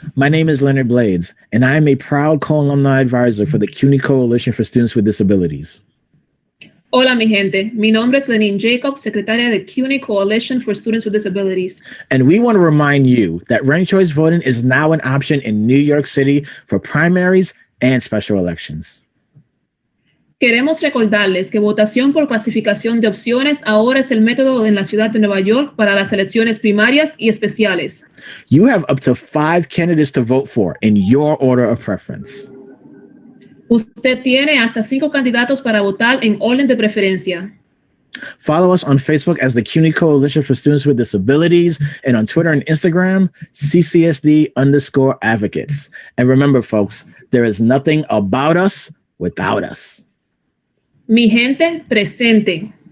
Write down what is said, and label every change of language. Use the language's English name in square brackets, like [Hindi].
[English] My name is Leonard Blades, and I am a proud co-alumni advisor for the CUNY Coalition for Students with Disabilities. [Spanish] Hola, mi gente. Mi nombre es Lenine Jacob, secretaria de CUNY Coalition for Students with Disabilities. [English] And we want to remind you that ranked choice voting is now an option in New York City for primaries and special elections. [Spanish] Queremos recordarles que votación por clasificación de opciones ahora es el método en la ciudad de Nueva York para las elecciones primarias y especiales. [English] You have up to 5 candidates to vote for in your order of preference. [Spanish] Usted tiene hasta 5 candidatos para votar en orden de preferencia. [English] Follow us on Facebook as the CUNY Coalition for Students with Disabilities and on Twitter and Instagram, CCSD_advocates. And remember, folks, there is nothing about us without us. [Spanish] Mi gente, presente.